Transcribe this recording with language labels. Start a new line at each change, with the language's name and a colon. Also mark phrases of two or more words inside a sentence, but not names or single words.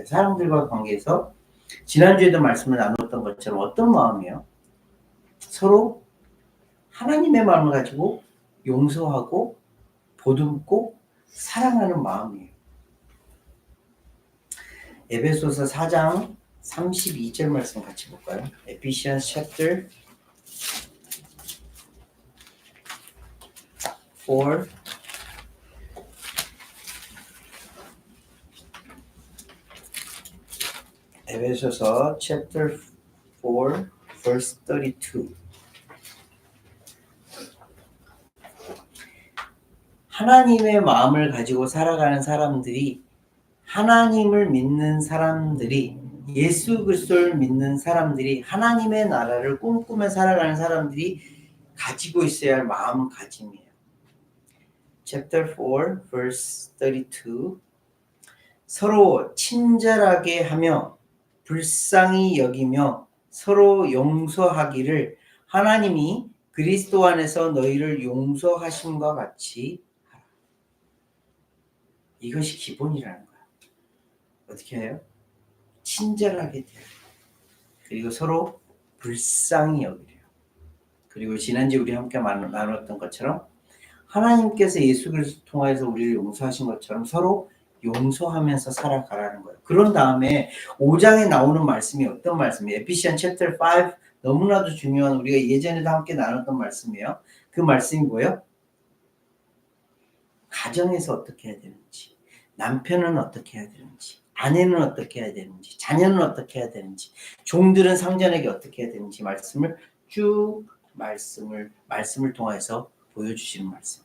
Korean: 사람들과 관계에서 지난주에도 말씀을 나눴던 것처럼 어떤 마음이에요? 서로 하나님의 마음을 가지고 용서하고 보듬고 사랑하는 마음이에요. 에베소서 4장 32절 말씀 같이 볼까요?
English: Ephesians chapter 4 에베소서 chapter 4 verse 32
Korean: 하나님의 마음을 가지고 살아가는 사람들이, 하나님을 믿는 사람들이, 예수 그리스도를 믿는 사람들이, 하나님의 나라를 꿈꾸며 살아가는 사람들이 가지고 있어야 할 마음가짐이에요.
English: Chapter 4, verse 32
Korean: 서로 친절하게 하며 불쌍히 여기며 서로 용서하기를 하나님이 그리스도 안에서 너희를 용서하심과 같이 하라. 이것이 기본이라는 거야. 어떻게 해요? 친절하게 대하라. 그리고 서로 불쌍히 여기래요. 그리고 지난주에 우리 함께 나눴던 것처럼 하나님께서 예수 그리스도 통해서 우리를 용서하신 것처럼 서로 용서하면서 살아가라는 거예요. 그런 다음에 5장에 나오는 말씀이 어떤 말씀이에요?
English: Ephesians chapter 5
Korean: 너무나도 중요한, 우리가 예전에도 함께 나눴던 말씀이에요. 그 말씀이 뭐예요? 가정에서 어떻게 해야 되는지, 남편은 어떻게 해야 되는지, 아내는 어떻게 해야 되는지, 자녀는 어떻게 해야 되는지, 종들은 상전에게 어떻게 해야 되는지 말씀을 쭉 말씀을 통해서 보여주시는 말씀이에요.